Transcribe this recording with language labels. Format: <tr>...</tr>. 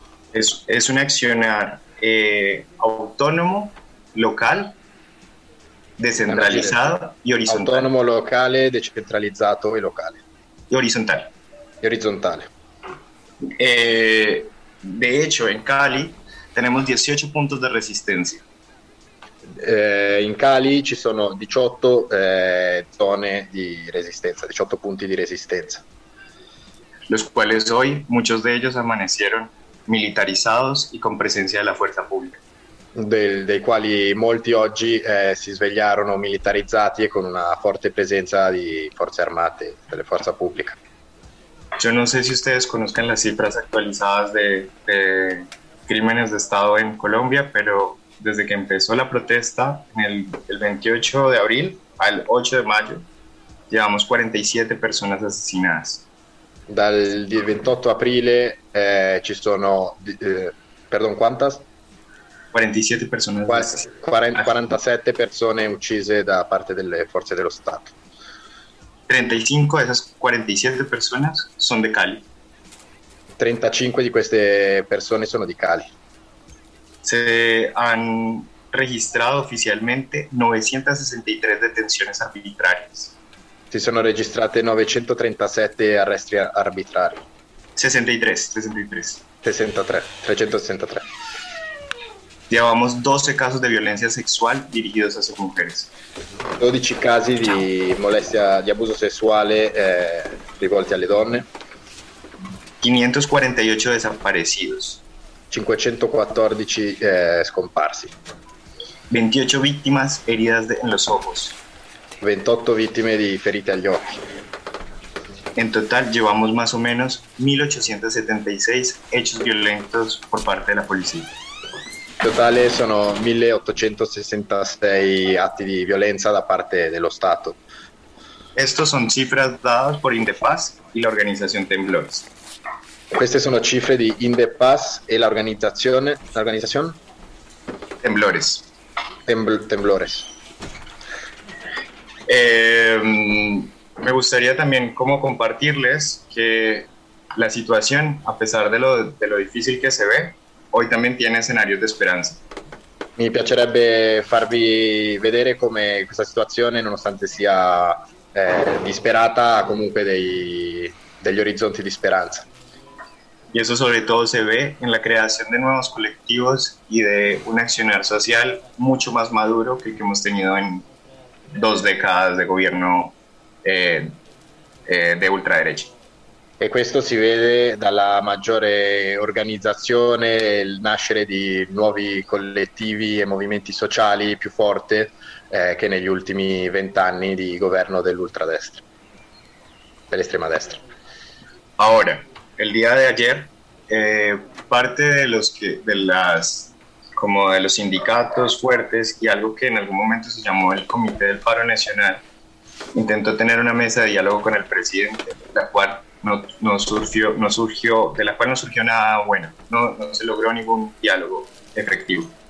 <it>È un azionar autonomo, locale, decentralizzato e orizzontale. Autonomo, locale, decentralizzato e locale. E orizzontale. E orizzontale.</it> <es>De hecho, in Cali tenemos 18 puntos de resistencia.</es> <it>In Cali ci sono 18 zone di resistenza, 18 punti di resistenza.</it> <es>Los cuales hoy muchos de ellos amanecieron militarizados y con presencia de la fuerza pública.</es> <it>Dei quali molti oggi si svegliarono militarizzati e con una forte presenza di forze armate, delle forze pubbliche.</it> <es>Yo no sé si ustedes conozcan las cifras actualizadas de crímenes de Estado en Colombia, pero desde que empezó la protesta el 28 de abril al 8 de mayo llevamos 47 personas asesinadas.</es> <it>Dal 28 aprile ci sono</it> <es>perdón, ¿cuántas? 47 personas.</es> <it>47 persone uccise da parte delle forze dello Stato.</it> <es>35 de esas 47 personas son de Cali.</es> <it>35 di queste persone sono di Cali.</it> <es>Se han registrado oficialmente 963 detenciones arbitrarias.</es> <it>Si sono registrate 937 arresti arbitrari. 363.</it> <es>Llevamos 12 casos de violencia sexual dirigidos hacia mujeres.</es> <it>12 casi di molestia, di abuso sessuale rivolti alle donne.</it> <es>548 desaparecidos.</es> <it>514 scomparsi.</it> <es>28 víctimas heridas en los ojos.</es> <it>28 vittime di ferite agli occhi.</it> <es>En total llevamos más o menos 1876 hechos violentos por parte de la policía.</es> <it>totale sono 1866 atti di violenza da parte dello Stato.</it> <es>Estas son cifras dadas por Indepaz y la organización Temblores.</es> <it>Queste sono cifre di Indepaz e l'organizzazione Temblores. Temblores.</it> <es>Me gustaría también como compartirles que la situación, a pesar de lo difícil que se ve, hoy también tiene escenarios de esperanza.</es> <it>Mi piacerebbe farvi vedere come questa situazione, nonostante sia disperata, ha comunque degli orizzonti di speranza.</it> <es>Y eso sobre todo se ve en la creación de nuevos colectivos y de un accionar social mucho más maduro que el que hemos tenido en dos décadas de gobierno de ultraderecha.</es> <it>E questo si vede dalla maggiore organizzazione, il nascere di nuovi collettivi e movimenti sociali più forte che negli ultimi vent'anni di governo dell'ultradestra, dell'estrema destra.</it> <es>Ahora, el día de ayer, parte de los que, de las, como de los sindicatos fuertes y algo que en algún momento se llamó el Comité del Paro Nacional, intentó tener una mesa de diálogo con el presidente, la cual no surgió nada bueno, no se logró ningún diálogo efectivo.</es>